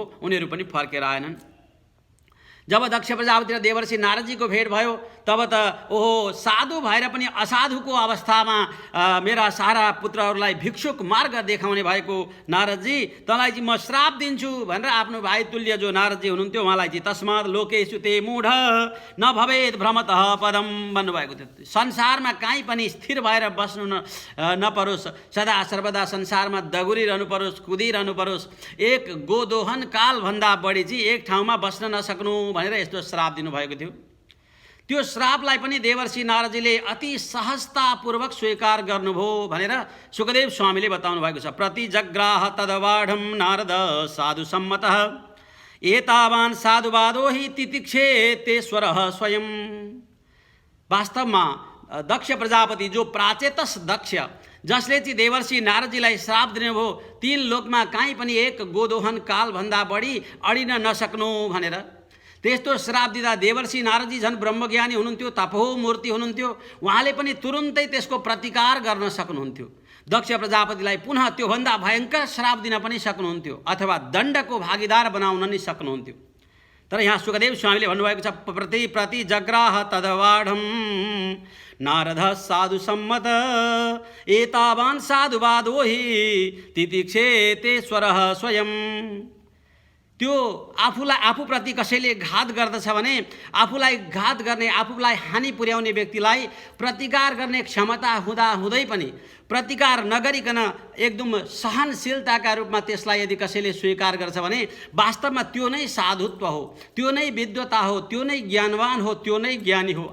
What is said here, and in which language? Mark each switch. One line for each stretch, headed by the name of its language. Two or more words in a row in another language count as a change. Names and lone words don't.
Nepali: उनीहरू पनि फर्केर आएनन्। जब दक्ष प्रजापति र देवर्षि नारदजीको भेट भयो, तब त ओहो साधु भएर पनि असाधुको अवस्थामा मेरा सारा पुत्रहरूलाई भिक्षुक मार्ग देखाउने भएको नारदजी, तँलाई चाहिँ म श्राप दिन्छु भनेर आफ्नो भाइ तुल्य जो नारदजी हुनुहुन्थ्यो उहाँलाई चाहिँ
Sanskrit: तस्मात् लोकेषु ते मूढ न भवेत् भ्रमतः पदम
Nepali: भन्नुभएको थियो। संसारमा काहीँ पनि स्थिर भएर बस्नु नपरोस्, सदा सर्वदा संसारमा दगुरिरहनु परोस्, कुदिरहनु परोस्, एक गोदोहन कालभन्दा बढी चाहिँ एक ठाउँमा बस्न नसक्नु भनेर यस्तो श्राप दिनुभएको थियो। त्यो श्रापलाई पनि देवर्षि नारदजीले अति सहजतापूर्वक स्वीकार गर्नुभयो भनेर सुखदेव स्वामीले बताउनु भएको छ।
Sanskrit: प्रतिजग्राह तदवाढम नारद साधु सम्मतः एतावान् साधुवादो हि तितिक्षेतेश्वरः स्वयं।
Nepali: वास्तवमा दक्ष प्रजापति जो प्राचेतस दक्ष, जसले चाहिँ देवर्षि नारदजीलाई श्राप दिनुभयो, 3 लोकमा काहीँ पनि एक गोदोहन कालभन्दा बढी अडिन नसक्नु भनेर त्यस्तो श्राप दिँदा देवर्षि नारदजी झन् ब्रह्मज्ञानी हुनुहुन्थ्यो, तपोमूर्ति हुनुहुन्थ्यो, उहाँले पनि तुरुन्तै त्यसको प्रतिकार गर्न सक्नुहुन्थ्यो। दक्ष प्रजापतिलाई पुनः त्योभन्दा भयङ्कर श्राप दिन पनि सक्नुहुन्थ्यो अथवा दण्डको भागीदार बनाउन नि सक्नुहुन्थ्यो। तर यहाँ सुखदेव स्वामीले भन्नुभएको छ
Sanskrit: प्रति जग्राह तदवाढम नारद साधु सम्मत एतावान् साधुवादो हि तितिक्षेतेश्वरः स्वयं।
Nepali: त्यो आफूप्रति कसैले घात गर्दछ भने आफूलाई घात गर्ने, आफूलाई हानि पुर्याउने व्यक्तिलाई प्रतिकार गर्ने क्षमता हुँदै पनि प्रतिकार नगरिकन एकदम सहनशीलताका रूपमा त्यसलाई यदि कसैले स्वीकार गर्छ भने वास्तवमा त्यो नै साधुत्व हो, त्यो नै विद्वता हो, त्यो नै ज्ञानवान हो, त्यो नै ज्ञानी हो।